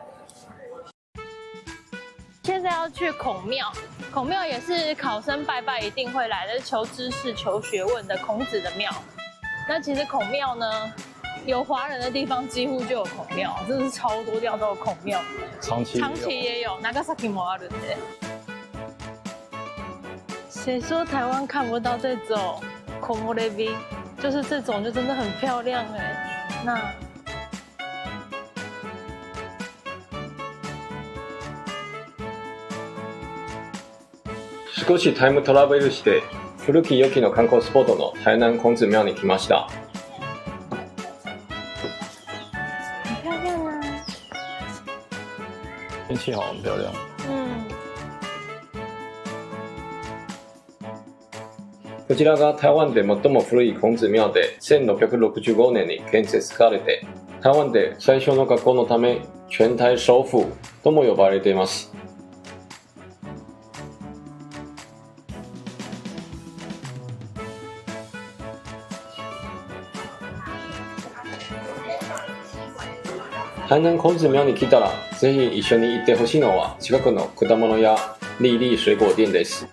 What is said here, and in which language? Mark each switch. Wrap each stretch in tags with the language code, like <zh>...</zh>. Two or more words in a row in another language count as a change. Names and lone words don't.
<zh>现在要去孔庙，孔庙也是考生拜拜一定会来的，求知识、求学问的孔子的庙。那其实孔庙呢，有华人的地方几乎就有孔庙，真的是超多地方都有孔庙。长崎也有，</zh> <ja>長崎もあるんで。</ja> <zh>谁说台湾看不到这种木漏れ日？就是这种就真的很漂亮哎。那</zh> <ja>少しタイムトラベルして古き良きの観光スポットの台南孔子庙に来ました。</ja> <zh>很漂亮啊。天气好，很漂亮。</zh> <ja>こちらが台湾で最も古い孔子廟で、1665年に建設されて、台湾で最初の学校のため全体首府とも呼ばれています。台南孔子廟に来たらぜひ一緒に行ってほしいのは近くの果物屋リリー水果店です。</ja>